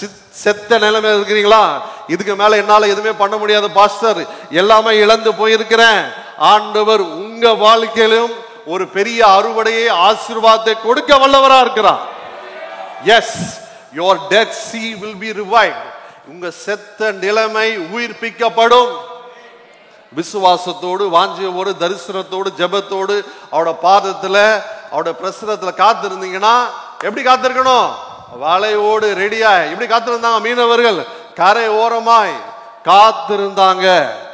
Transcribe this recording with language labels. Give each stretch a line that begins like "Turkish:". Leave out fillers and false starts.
Tamil: செத்த நிலைமை இருக்கிறீங்களா? இதுக்கு மேல என்னால எதுவுமே பண்ண முடியாது பாஸ்டர், எல்லாமே இழந்து போயிருக்கிறேன். ஆண்டவர் உங்க வாழ்க்கையிலும் ஒரு பெரிய அறுவடையை ஆசீர்வாதத்தை கொடுக்க வல்லவரா இருக்கிறார்.
English: Yes, your dead sea will be revived.
Tamil: உங்க செத்த நிலைமை உயிர்ப்பிக்கப்படும். விசுவாசத்தோடு, வாஞ்சியோடு, தரிசனத்தோடு, ஜெபத்தோடு அவரோட பாதத்துல, அவரோட பிரசனத்துல காத்திருந்தீங்கன்னா, எப்படி காத்திருக்கணும்? வலையோடு ரெடியா. எப்படி காத்திருந்தாங்க மீனவர்கள்? கரை ஓரமாய் காத்திருந்தாங்க.